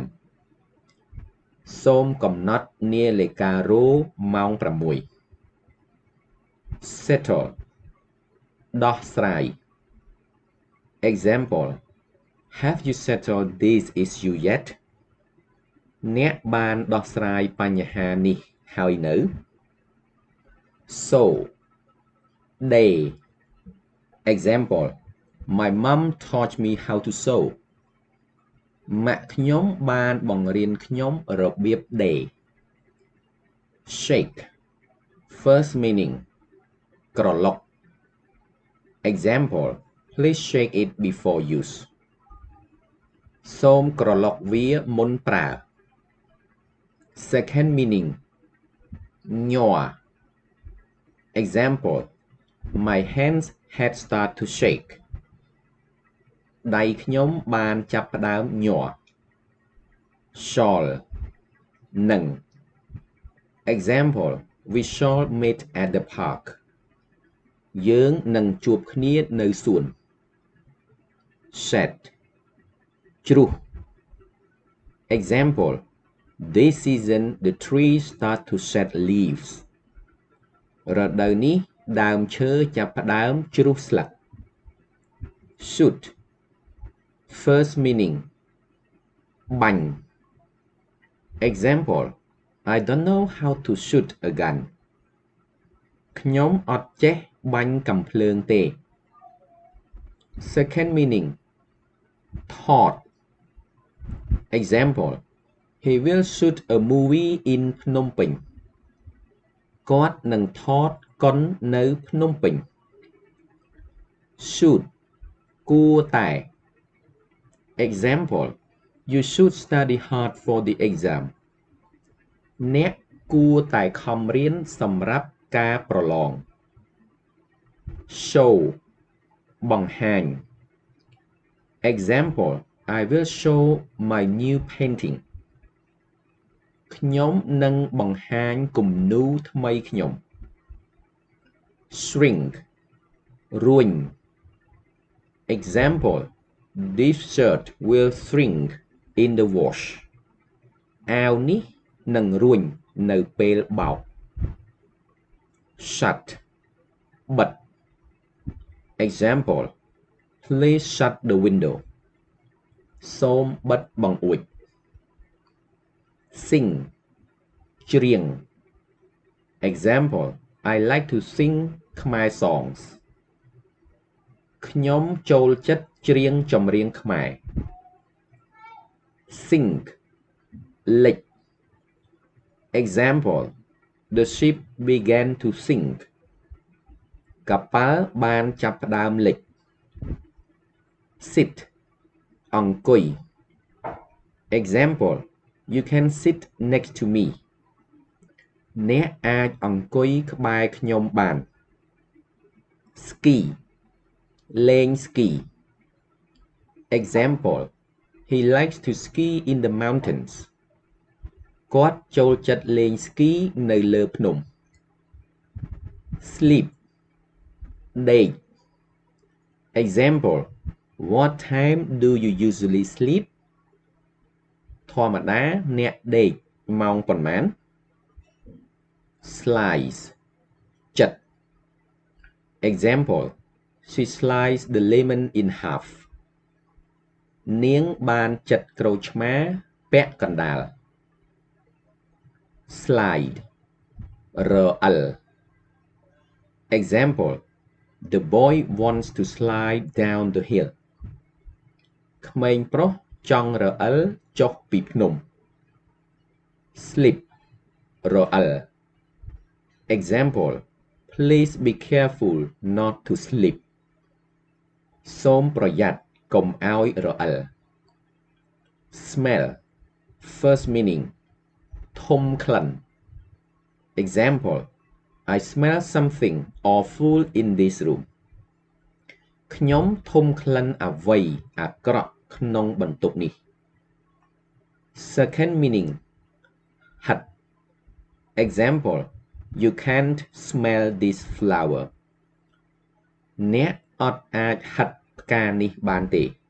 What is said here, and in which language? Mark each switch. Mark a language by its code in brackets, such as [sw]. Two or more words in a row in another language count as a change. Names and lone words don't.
[km] សូមកំណត់នាឡិការោម៉ោង6 [en] Settle ដោះស្រាយ Example Have you settled this issue yet? [km] អ្នកបានដោះស្រាយបញ្ហានេះហើយនៅ [en] Sew Day Example My mom taught me how to sew [km] ម៉ាក់ខ្ញុំបានបង្រៀនខ្ញុំរបៀបដេរ [en] Shake First meaning ក្រឡុក Example Please shake it before use [km] សូមក្រឡុកវាមុនប្រើ [en] Second meaning ញ័រ Example My hands had started to shake [km] ដៃខ្ញុំបានចាប់ផ្ដើមញ័រ [en] Shall នឹង Example We shall meet at the park [km] យើងនឹងជួបគ្នានៅសួន [en] Shed ជ្រុះ Example This season the trees start to shed leaves [km] រដូវនេះដើមឈើចាប់ផ្ដើមជ្រុះស្លឹក [en] Shoot First meaning បាញ់ Example I don't know how to shoot a gun [km] ខ្ញុំអត់ចេះបាញ់កាំភ្លើងទេ [en] Second meaning ថត Example He will shoot a movie in Phnom Penh [km] គាត់នឹងថតកុននៅភ្នំពេញ [en] Should គួរតែ Example You should study hard for the exam [km] អ្នកគួរតែខំរៀនសម្រាប់ការប្រឡង [en] Show បង្ហាញ Example I will show my new painting [km] ខ្ញុំនឹងបង្ហាញគំនូរថ្មីខ្ញុំ [en] shrink រួញ example this shirt will shrink in the wash [km] អាវនេះនឹងរួញនៅពេលបោក [en] shut បិទ example please shut the window [km] សូមបិទបង្អួច [en] sing ច្រៀង example I like to sing Khmer songs [km] ខ្ញុំចូលចិត្តច្រៀងចម្រៀងខ្មែរ [en] sink លិច example the ship began to sink [km] កប៉ាល់បានចាប់ផ្ដើមលិច [en] sit អង្គុយ example you can sit next to me [km] អ្នកអាចអង្គុយក្បែរខ្ញុំបាន [en] ski លេង ski example he likes to ski in the mountains [km] គាត់ចូលចិត្តលេង ski នៅលើភ្នំ [en] sleep ដេក example what time do you usually sleep [km] ធម្មតាអ្នកដេកម៉ោងប៉ុន្មាន [en] slice ចិត example she sliced the lemon in half [km] នាងបានចិតក្រូចឆ្មាពាក់កណ្ដាល [en] slide រអិល example the boy wants to slide down the hill [km] ក្មេងប្រុសចង់រអិលចុះពីភ្នំ [en] slip រ អិល example please be careful not to slip [km] សូមប្រយ័ត្នកុំឲ្យរ [en] អិល smell first meaning [km] ធំក្លិន [en] example I smell something awful in this room [km] ខ្ញុំធំក្លិនអ្វីអាក្រក់ក្នុងបន្ទប់នេះ [en] second meaning ហិត example you can't smell this flower [km] អ្នកអត់អាចហិតផ្កានេះបានទេ